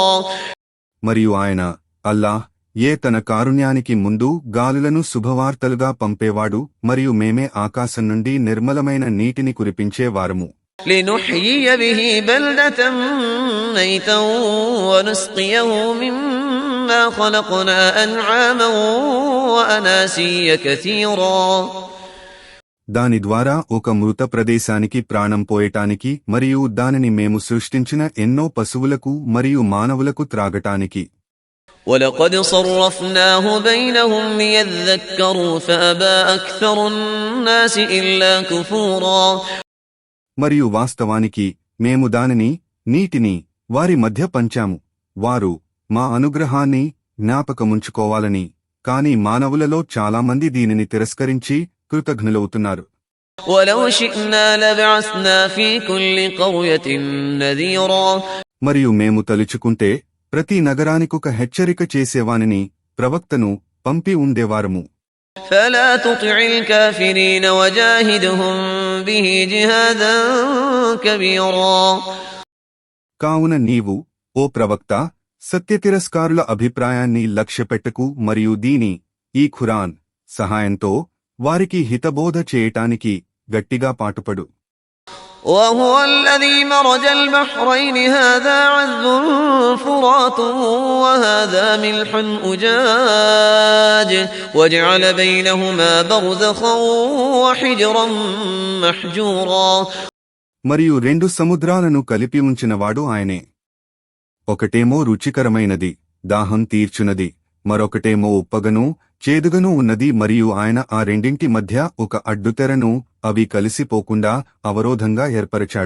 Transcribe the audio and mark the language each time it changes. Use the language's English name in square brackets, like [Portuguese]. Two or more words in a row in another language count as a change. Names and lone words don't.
[Telugu] మరియు ఆయన అల్లాహ్ తన కారుణ్యానికి ముందు గాలులను శుభవార్తలుగా పంపేవాడు మరియు మేమే ఆకాశం నుండి నిర్మలమైన నీటిని కురిపించేవారము. [Arabic] لنحيي به بلدة ميتا ونسقيه مما خلقنا أنعاما وأناسيا كثيرا. [Telugu] దాని ద్వారా ఒక మృత ప్రదేశానికి ప్రాణం పోయటానికి మరియు దానిని మేము సృష్టించిన ఎన్నో పశువులకు మరియు మానవులకు త్రాగటానికి. [Arabic] ولقد صرفناه بينهم ليذكروا فأبى أكثر الناس إلا كفورا. [Telugu] మరియు వాస్తవానికి మేము దానిని నీటిని వారి మధ్య పంచాము. వారు మా అనుగ్రహాన్ని జ్ఞాపకముంచుకోవాలని, కాని మానవులలో చాలామంది దీనిని తిరస్కరించి కృతఘ్నులవుతున్నారు. [Arabic] ولو شئنا لبعثنا في كل قرية نذيرا [Telugu] మరియు మేము తలుచుకుంటే ప్రతి నగరానికొక హెచ్చరిక చేసేవానిని, ప్రవక్తను పంపి ఉండేవారము. [Arabic] فلا تطع الكافرين وجاهدهم به جهادا كبيرا [Telugu] కావున నీవు, ఓ ప్రవక్త, సత్యతిరస్కారుల అభిప్రాయాన్ని లక్ష్యపెట్టకు మరియు ఈ ఖురాన్ సహాయంతో వారికి హితబోధ చేయటానికి గట్టిగా పాటుపడు. [Arabic] وهو الذي مرج البحرين هذا عذب فرات وهذا ملح أجاج وجعل بينهما برزخا وحجرا محجورا [Telugu] మరియు రెండు సముద్రాలను కలిపి ఉంచినవాడు ఆయనే. ఒకటేమో రుచికరమైనది, దాహం తీర్చునది, మరొకటేమో ఉప్పగను చేదుగను ఉన్నది. మరియు ఆయన ఆ రెండింటి మధ్య ఒక అడ్డుతెరను, అవి కలిసిపోకుండా అవరోధంగా ఏర్పరచాడు.